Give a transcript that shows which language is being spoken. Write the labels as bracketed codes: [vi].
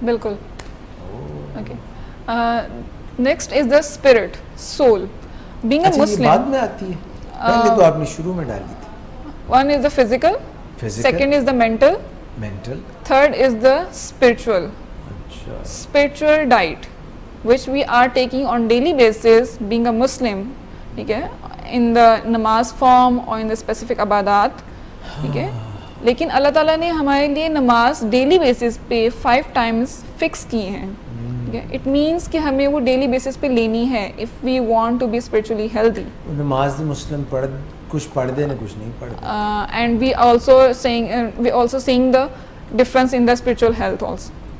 [hi] बिल्कुल, okay. [en] Next is the spirit, soul, being a Muslim. [hi] बाद में आती है, पहले तो आपने शुरू में डाली थी। [en] One is the physical, second is the mental, third is the spiritual. Spiritual diet which we are taking on daily basis being a Muslim, ठीक है, in the namaz form और in the specific ibadat, ठीक है। [hi] लेकिन अल्लाह ताला ने हमारे लिए नमाज डेली बेसिस पे 5 टाइम्स फिक्स की हैं, ठीक है। इट मीन्स कि हमें वो डेली बेसिस पे लेनी है [en] If we want to be spiritually healthy. [hi] नमाज मुस्लिम कुछ पढ़ते ना कुछ नहीं पढ़ते। [en] And we also saying the difference in the spiritual health also.